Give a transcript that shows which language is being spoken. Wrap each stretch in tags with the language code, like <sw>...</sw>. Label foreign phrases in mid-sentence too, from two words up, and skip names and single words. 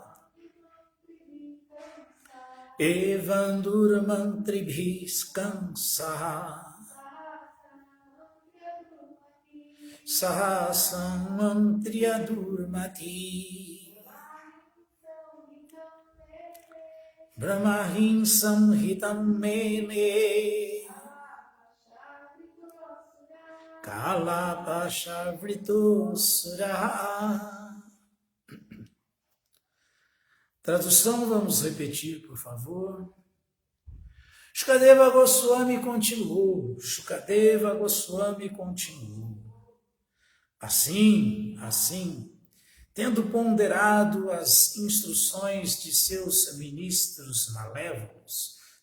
<sa>एवं दुर्मन्त्रिभिः कंस सहसं मन्त्रिय दुर्मति ब्रह्महिंसं हितं मेने कालपाश वृतोऽसुर</sa> <pt>Tradução, vamos repetir, por favor. Shukadeva Goswami continuou. Shukadeva Goswami continuou. Assim, tendo ponderado as instruções de seus ministros malévolos,</pt>